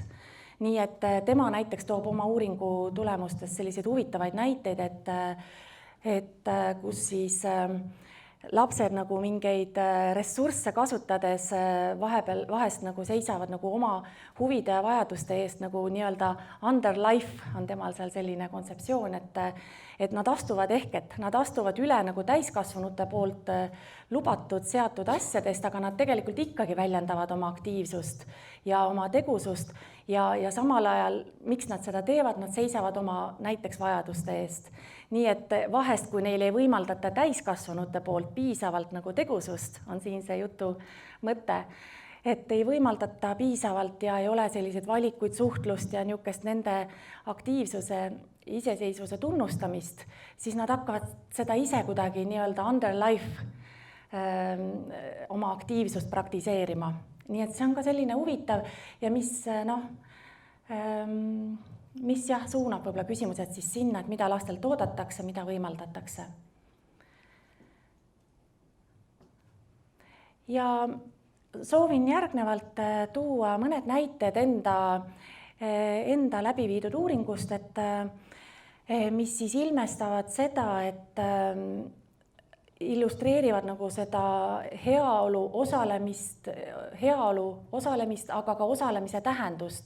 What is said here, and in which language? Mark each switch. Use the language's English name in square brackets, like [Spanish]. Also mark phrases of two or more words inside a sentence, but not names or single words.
[Estonian] Nii et tema näiteks toob oma uuringu tulemustes selliseid huvitavaid näiteid, et kus siis lapsed nagu mingeid ressursse kasutades vahest nagu seisavad nagu oma huvide ja vajaduste eest nagu nii-öelda [English] under life [Estonian] on temal seal selline kontseptsioon, et nad astuvad nad astuvad üle nagu täiskasvanute poolt lubatud seatud asjadest, aga nad tegelikult ikkagi väljendavad oma aktiivsust ja oma tegusust ja samal ajal, miks nad seda teevad, nad seisavad oma näiteks vajaduste eest. Nii et vahest, kui neile ei võimaldata täiskasvanute poolt piisavalt nagu tegusust, on siin see jutu mõte, et ei võimaldata piisavalt ja ei ole selliseid valikuid, suhtlust ja niisugust nende aktiivsuse, iseseisvuse tunnustamist, siis nad hakkavad seda ise kuidagi nii-öelda [English] under life [Estonian] oma aktiivsust praktiseerima. Nii et see on ka selline huvitav ja mis suunab võib-olla küsimused siis sinna, et mida lastelt oodatakse, mida võimaldatakse. Ja soovin järgnevalt tuua mõned näited enda läbi viidud uuringust, mis siis ilmestavad seda, et illustreerivad nagu seda heaolu osalemist, aga ka osalemise tähendust.